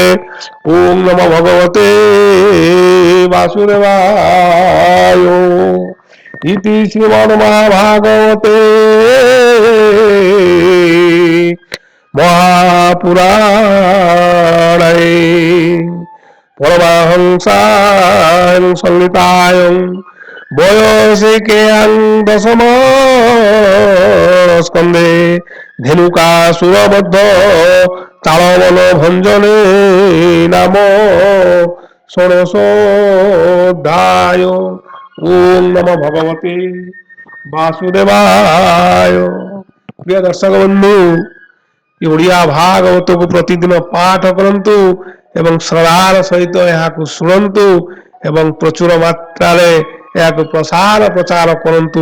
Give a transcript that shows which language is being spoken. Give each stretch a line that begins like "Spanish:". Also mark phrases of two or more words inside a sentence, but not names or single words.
Sanskrit: ଓଂ ନମୋ ଭଗବତେ ବାସୁଦେବାୟ। ଇତି ଶ୍ରୀମଦ୍ ମହାଭାଗବତେ ମହାପୁରାଣେ ପରମହଂସାଂ ସଂହିତାୟଂ বয়সিকেয়াং দশম স্কন্ধে ধেনুকাসুরবদ্ধ তালবন ভঞ্জনে নাম ষোড়শোধ্যায়। ওম নমঃ ভগবতে ବାସୁଦେବାୟ।
Odia: ପ୍ରିୟ ଦର୍ଶକ ବନ୍ଧୁ, ଓଡ଼ିଆ ଭାଗବତକୁ ପ୍ରତିଦିନ ପାଠ କରନ୍ତୁ ଏବଂ ଶ୍ରଦ୍ଧାର ସହିତ ଏହାକୁ ଶୁଣନ୍ତୁ ଏବଂ ପ୍ରଚୁର ମାତ୍ରାରେ ଏହାକୁ ପ୍ରଚାର କରନ୍ତୁ।